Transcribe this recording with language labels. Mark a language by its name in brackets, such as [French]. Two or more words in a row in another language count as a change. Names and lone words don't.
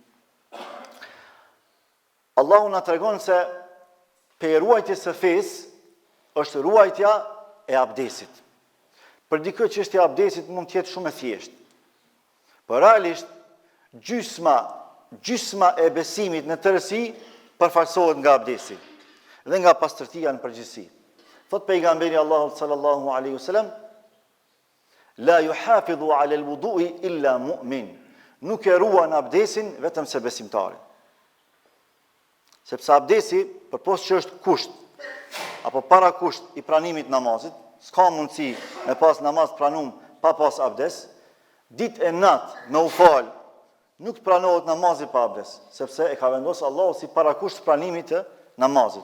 [Albanian] Allahu na tregon se pe ruajtjes së fesë është ruajtja e abdesit. Për dikë çështja e abdesit mund të jetë shumë e thjeshtë. Por realisht gjysma e besimit në tërësi përfaqësohet nga abdesi dhe nga pastërtia në përgjithësi. Thot pejgamberi Allahut [Arabic] صلى الله عليه وسلم لا يحافظ على الوضوء إلا مؤمن. [Albanian] Nuk e ruan abdesin vetëm se besimtari. Sepse abdesi, përpos që është kusht, apo para kusht i pranimit namazit, s'ka mundësi me pas namaz pranum pa pas abdes, ditë e natë me u falë, nuk të pranohet namazi pa abdes, sepse e ka vendosur Allahu si para kusht pranimit të namazit.